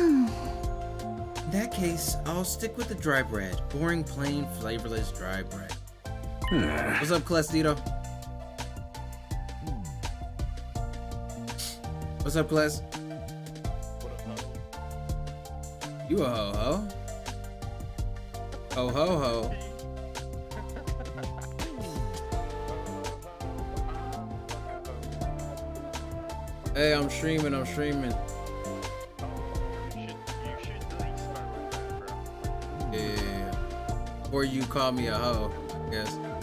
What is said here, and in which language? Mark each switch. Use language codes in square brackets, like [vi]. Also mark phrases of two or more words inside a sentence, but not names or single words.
[en] In that case, I'll stick with the dry bread. Boring, plain, flavorless dry bread. What's up, Clestito? What's up, Clest? You a ho-ho? Ho-ho-ho. Hey, I'm streaming. You should at least start with that, bro. Yeah. Or you call me a hoe, I guess.